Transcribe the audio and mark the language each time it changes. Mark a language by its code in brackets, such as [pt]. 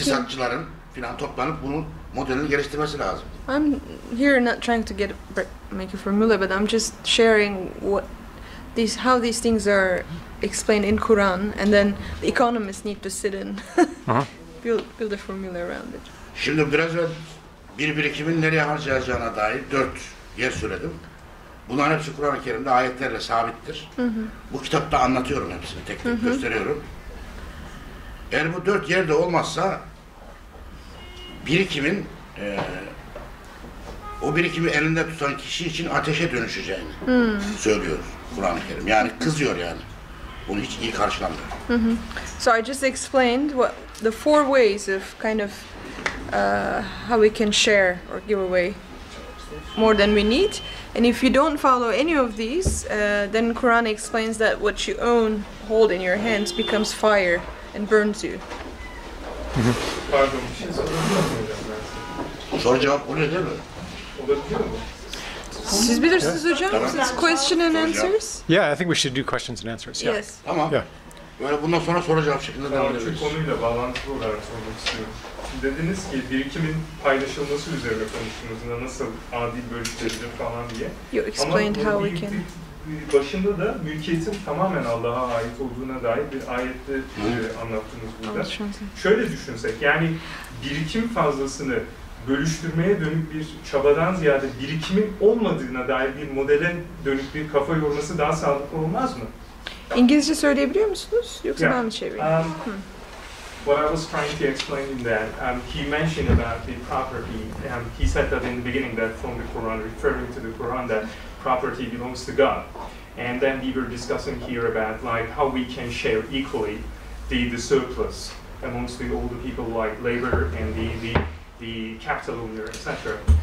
[tr] İktisatçıların filan toplanıp bunun modelini geliştirmesi lazım. [en] I'm here not trying to make a formula, but I'm just sharing how these things are explained in Quran, and then the economists need to sit and build a formula around it. [tr] Şimdi biraz önce bir birikimin nereye harcayacağına dair 4 yer söyledim. Bunların hepsi Kur'an-ı Kerim'de ayetlerle sabittir. Bu kitapta anlatıyorum hepsini, tek tek gösteriyorum. Eğer bu 4 yerde olmazsa birikimin o birikimi elinde tutan kişi için ateşe dönüşeceğini söylüyor Kur'an-ı Kerim. Yani kızıyor yani. Bunu hiç iyi karşılamıyor. [en] So I just explained what the 4 ways of kind of how we can share or give away more than we need. And if you don't follow any of these, then Quran explains that what you hold in your hands becomes fire and burns you. [tr] Pardon, bir şey sorabilir miyim hocam ben size? Soru cevap oluyor değil mi? Olabiliyor mu? Siz bilirsiniz hocam. Tamam. [en] It's question and answers. Yeah, I think we should do questions and answers. Yeah. Yes. [tr] Tamam. [en] Yeah. [tr] Böyle bundan sonra soru cevap şeklinde devam Şu edebiliriz. konuyla bağlantılı olarak sormak istiyorum. Şimdi dediniz ki birikimin paylaşılması üzerine konuştuğunuzda nasıl adil bölüştirilir falan diye. [en] You explained [tr] Ama [en] how we can. [tr] başında da mülkiyetin tamamen Allah'a ait olduğuna dair bir ayette anlattınız burada. Şöyle düşünsek, yani birikim fazlasını bölüştürmeye dönük bir çabadan ziyade birikimin olmadığına dair bir modele dönük bir kafa yorması daha sağlıklı olmaz mı? İngilizce söyleyebiliyor musunuz? Yoksa [en] Yeah. [tr] ben mi çevireyim? [en] What I was trying to explain in that, he mentioned about the property. He said that in the beginning that from the Quran, referring to the Quran, that property belongs to God. And then we were discussing here about like how we can share equally the surplus amongst all the people like labor and the capital owner, etc.